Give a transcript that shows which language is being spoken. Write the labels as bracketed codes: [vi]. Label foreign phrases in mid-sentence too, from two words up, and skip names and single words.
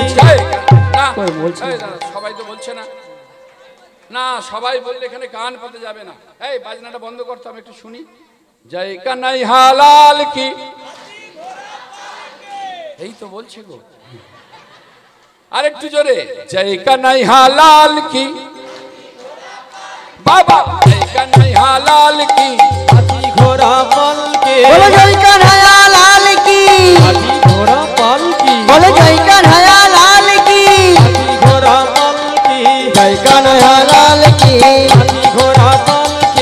[bn] সবাই তো বলছে না। না, সবাই বললে এখানে কান পাতে যাবে না। এই বাজনাটা বন্ধ করতে, আমি একটু শুনি। [hi] जय कन्हैया लाल की, [bn] এই তো বলছে গো। আরেকটু জোরে, [hi] जय कन्हैया लाल की। बाबा जय कन्हैया लाल की हाथी घोड़ा पल के बोलो जय कन्हैया लाल की हाथी घोड़ा पल की बोलो जय कन्हैया लाल की हाथी घोड़ा पल की जय कन्हैया लाल की हाथी घोड़ा पल के